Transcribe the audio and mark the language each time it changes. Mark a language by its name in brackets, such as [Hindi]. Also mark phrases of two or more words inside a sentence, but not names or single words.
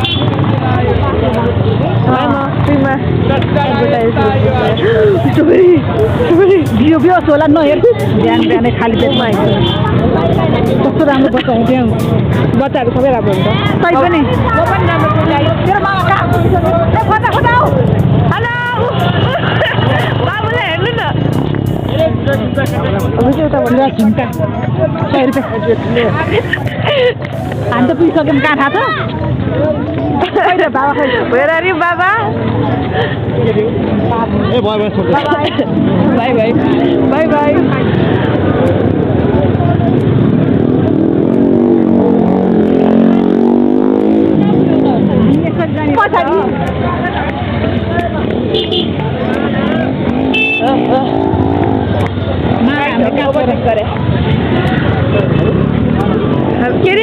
[Nepali] बियो बियोस होला नहेर बिहान बिहानै खाली पेटमा कस्तो राम्रो बच्चा हुन्थ्यो बच्चाहरू सबै राम्रो हुन्छ तै पनि तेरो मामा कहाँ खोजा खोजा हेलो बाबुलाई हेर्नु न झुम्का 100 रुपियाँ हामी त पुगिसक्यौँ कहाँ थाहा छ [English] Where are you, Baba? Hey, bye bye. Bye bye. [Nepali] पछाडि के अरे